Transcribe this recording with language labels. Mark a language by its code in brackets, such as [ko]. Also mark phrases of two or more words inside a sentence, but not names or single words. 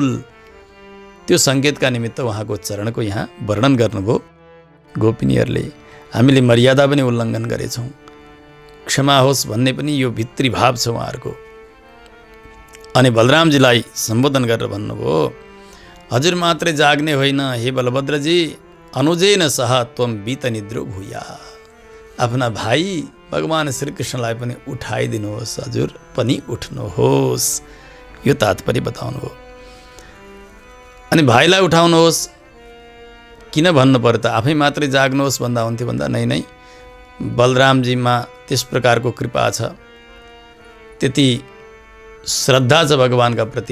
[ne] त्यो सङ्केतका निमित्त उहाँको चरणको यहाँ वर्णन गर्नुभयो गोपिनीहरूले। हामीले मर्यादा पनि उल्लङ्घन गरेछौँ, क्षमा होस् भन्ने पनि यो भित्री भाव छ उहाँहरूको। अनि बलरामजीलाई सम्बोधन गरेर भन्नुभयो, हजुर मात्रै जाग्ने होइन हे बलभद्रजी, [sa] अनुजेन सह त्वम बीत निद्रो भूया। [ne] आफ्ना भाइ भगवान श्रीकृष्णलाई पनि उठाइदिनुहोस्, हजुर पनि उठ्नुहोस्, यो तात्पर्य बताउनुभयो। अनि भाइलाई उठाउनुहोस् किन भन्नु पर्यो त, आफै मात्रै जाग्नुहोस् भन्दा हुन्थ्यो भन्दा नै बलरामजीमा त्यस प्रकारको कृपा छ, त्यति श्रद्धा छ भगवानका प्रति।